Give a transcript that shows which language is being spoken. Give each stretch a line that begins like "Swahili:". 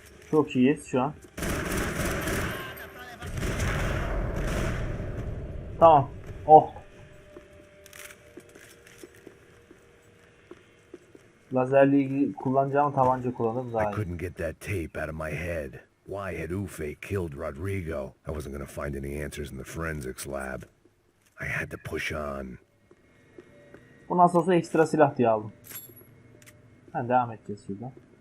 Turkish: Çok iyiyiz şu an. Tamam. Oh. Lazerle ilgili kullanacağım tabanca kullanırım daha
English: I
Turkish: iyi.
English: couldn't get that tape out of my head. Why had Ufe killed Rodrigo? I wasn't gonna find any answers in the forensics lab. I had to push on.
Turkish: Bu nasıl olsa ekstra silah diye aldım. Ha, devam edeceğiz şuradan.